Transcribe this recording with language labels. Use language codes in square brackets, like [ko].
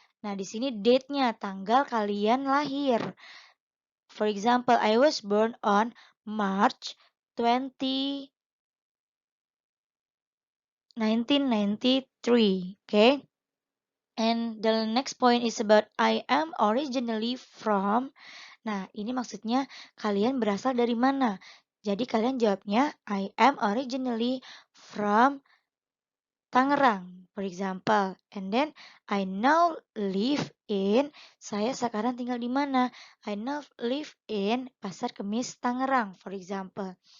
[id] Nah, di sini date-nya, tanggal kalian lahir. [en] For example, I was born on March 20, 1993. Okay? And the next point is about I am originally from. [id] Nah, ini maksudnya kalian berasal dari mana? Jadi kalian jawabnya [en] I am originally from Tangerang. For example, and then I now live in, [id] saya sekarang tinggal di mana? [en] I now live in Pasar Kemis Tangerang, for example.